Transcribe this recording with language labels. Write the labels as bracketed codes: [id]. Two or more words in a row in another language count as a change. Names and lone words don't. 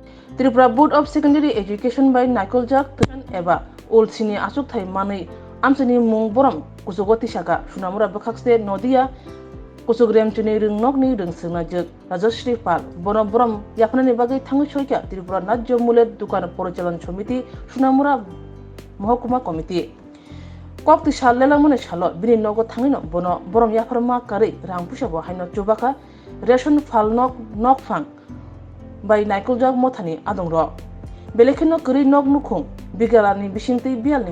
[trp] त्रिपुरा बोर्ड ऑफ सेकेंडरी एजुकेशन बाय नाइकलजाक एबा ओल्सिनी आसुक थाई मानै आमचनी मुं बरम कुसुगति सागा सुनामुरा बखाक्से नदिया कुसुग्रेम चुनी रिंगनकनि रिंसंना जग राजश्री पाल बन बरम याफनानि बागै थांगै सयका त्रिपुरा राज्य मूल्य दुकान परिचालन समिति सुनामुरा महकुमा कमिटी कक्ति सालेला मने साल बिनि नगो थांगिनो बन बरम याफरमा कारै रां पुसाबो हाइनो चुबाका रेशन फाल नक फां बाय नाइकलजाक मथानि आदंर बेलेखेनो करै नक नुखुं बिगालानि बिसिंतै बियालनि